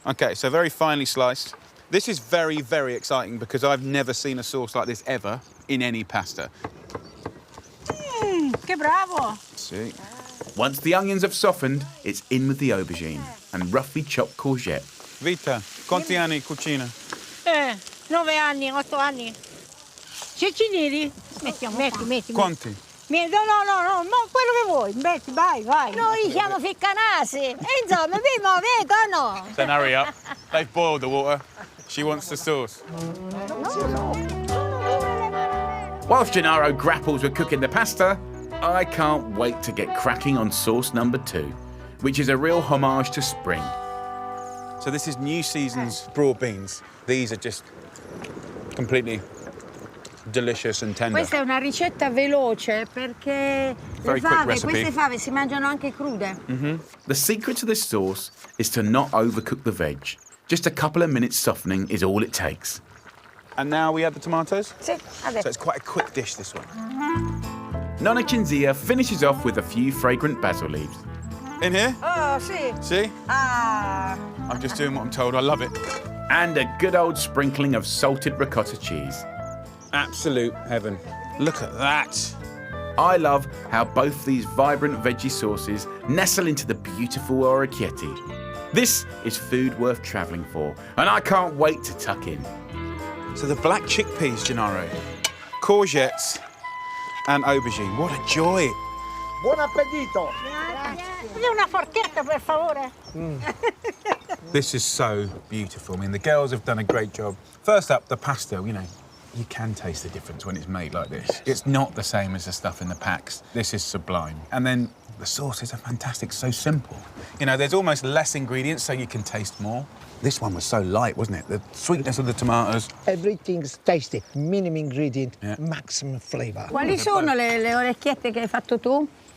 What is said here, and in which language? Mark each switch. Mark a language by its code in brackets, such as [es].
[en] Okay, so very finely sliced. This is very, very exciting because I've never seen a sauce like this ever in any pasta. [it] Che bravo. [en] See. Once the onions have softened, it's in with the aubergine and roughly chopped courgette. [it] Vita, quanti anni cucina? 9 anni, 8 anni. Cecchini? Metti. Quanti? No, quello che vuoi. Metti, vai. Noi siamo ficcanasi. E insomma, vi muovete o no? [en] Then hurry up. They've boiled the water. She wants the sauce. Whilst Gennaro grapples with cooking the pasta, I can't wait to get cracking on sauce number 2, which is a real homage to spring. So this is new season's broad beans. These are just completely delicious and tender. [it] Questa è una ricetta veloce perché [en] Very quick recipe. [it] Queste fave si mangiano anche crude. [en] The secret to this sauce is to not overcook the veg. Just a couple of minutes softening is all it takes. And now we add the tomatoes? [it] Sì, [en] So [it] adesso. [en] it's quite a quick dish, this one. Nonna Cinzia finishes off with a few fragrant basil leaves. In here? [it] Oh, sì. [en] See? Ah. I'm just doing what I'm told. I love it. And a good old sprinkling of salted ricotta cheese. Absolute heaven. Look at that. I love how both these vibrant veggie sauces nestle into the beautiful orecchietti. This is food worth travelling for, and I can't wait to tuck in. So the black chickpeas, Gennaro, courgettes and aubergine. What a joy. [it] Buon appetito! Una forchetta, per favore. [en] This is so beautiful. I mean, the girls have done a great job. First up, the pasta, you know, you can taste the difference when it's made like this. It's not the same as the stuff in the packs. This is sublime. And then the sauces are fantastic, so simple. You know, there's almost less ingredients, so you can taste more. This one was so light, wasn't it? The sweetness of the tomatoes. Everything's tasty. Minimum ingredient, maximum flavor. [it] Quali sono le orecchiette che hai fatto tu?